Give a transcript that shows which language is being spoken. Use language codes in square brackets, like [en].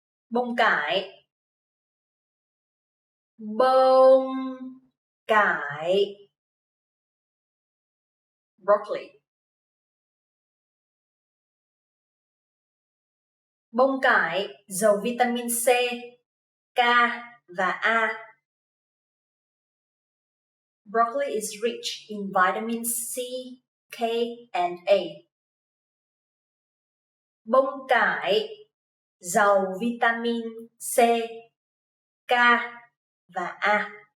[vi] Bông cải, bông cải, broccoli. Bông cải giàu vitamin C, K và A. [en] Broccoli is rich in vitamin C, K and A. [vi] Bông cải giàu vitamin C, K và A.